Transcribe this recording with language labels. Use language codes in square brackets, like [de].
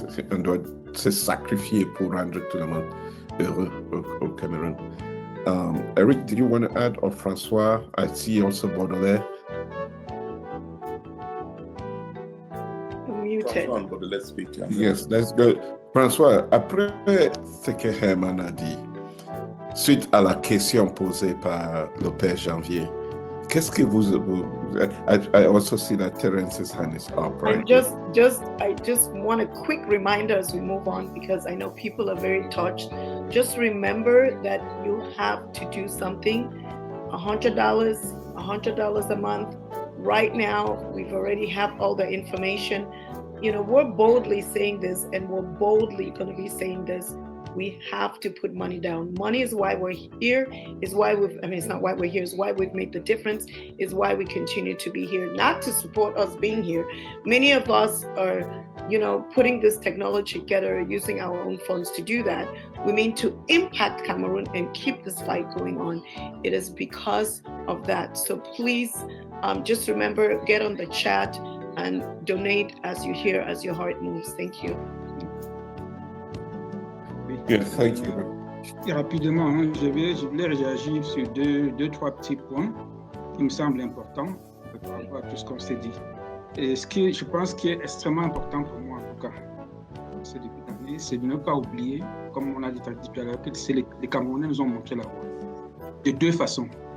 [fr] On doit se sacrifier pour rendre tout le monde heureux au Cameroun. [en] Eric, did you want to add, or François? I see also Baudelaire. Muted. Let's speak. Yes, let's go. [fr] François, après ce que Herman a dit, suite à la question posée par le père Janvier, qu'est-ce que vous [en] I also see that Terence's hand is up, right? I just want a quick reminder as we move on, because I know people are very touched. Just remember that you have to do something. $100 a month. Right now, we've already have all the information. You know, we're boldly saying this, and we're boldly going to be saying this. We have to put money down. Money is why we're here, it's not why we're here, it's why we've made the difference, is why we continue to be here, not to support us being here. Many of us are, putting this technology together, using our own funds to do that. We mean to impact Cameroon and keep this fight going on. It is because of that. So please, just remember, get on the chat and donate as you hear, as your heart moves. Thank you. Yes, thank you. [fr] Et rapidement, je voulais réagir sur deux, trois petits points qui me semblent importants par rapport à tout ce qu'on s'est dit. Et ce qui, je pense, qui est extrêmement important pour moi, en tout cas, ces débuts d'année, c'est de ne pas oublier, comme on a dit tout à l'heure, que les Camerounais nous ont montré la voie. De deux façons.